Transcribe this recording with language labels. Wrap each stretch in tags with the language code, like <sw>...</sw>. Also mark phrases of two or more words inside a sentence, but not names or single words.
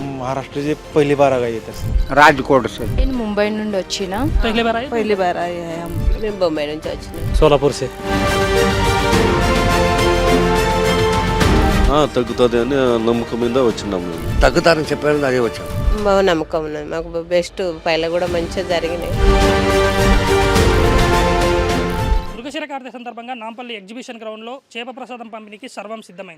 <hi>महाराष्ट्र से पहली बार आ गई इधर से। राजकोट से।</hi> <te>నేను ముంబై నుండి వచ్చిన</te> <hi>पहली बार आए हैं हम।</hi> <te>మేము బొంబాయి నుంచి వచ్చినాం.</te> <hi>सोलापुर से।</hi> <te>తగ్గుతుంది అని నమ్మకం మీద వచ్చినాము. తగ్గుతారని చెప్పారు, అదే వచ్చాం. బాగా నమ్మకం ఉన్నది మాకు. బెస్ట్ పైల కూడా మంచిగా జరిగినాయి. మృగశిర కార్తె సందర్భంగా నాంపల్లి ఎగ్జిబిషన్ గ్రౌండ్లో చేప ప్రసాదం పంపిణీకి సర్వం సిద్ధమైంది.</te>